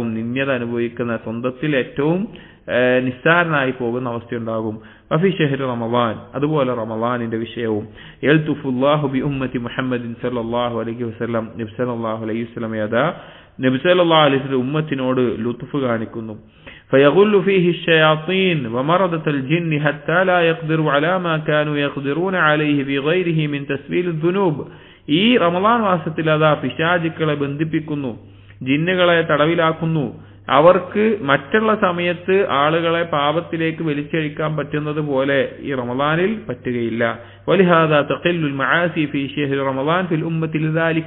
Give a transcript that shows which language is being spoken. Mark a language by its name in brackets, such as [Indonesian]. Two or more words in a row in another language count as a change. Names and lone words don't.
[Malayalam] നിന്ദ്യത അനുഭവിക്കുന്ന, സ്വന്തത്തിൽ ഏറ്റവും നിസ്സാരനായി പോകുന്ന അവസ്ഥയുണ്ടാകും. [Arabic] وفي شهر رمضان, [Malayalam] അതുപോലെ റമളാനിന്റെ വിഷയവും. [Arabic] يلطف الله بأمة محمد صلى الله عليه وسلم نبي صلى الله عليه وسلم نبي صلى الله عليه وسلم [Malayalam] ഉമ്മത്തിനോട് ലുത്ഫ് കാണിക്കുന്നു. [Arabic] فيغل فيه الشياطين ومرضة الجن حتى لا يقدروا على ما كانوا يقدرون عليه بغيره من تسبيل الذنوب. [Malayalam] ഈ റമളാൻ മാസത്തിൽ അതാ പിശാചുക്കളെ ബന്ധിപ്പിക്കുന്നു, ജിന്നുകളെ തടവിലാക്കുന്നു. അവർക്ക് മറ്റുള്ള സമയത്ത് ആളുകളെ പാപത്തിലേക്ക് വലിച്ചഴിക്കാൻ പറ്റുന്നത് പോലെ ഈ റമളാനിൽ പറ്റുകയില്ല. [Arabic] ولهذا تقل المعاصي في شهر رمضان في الأمة لذلك.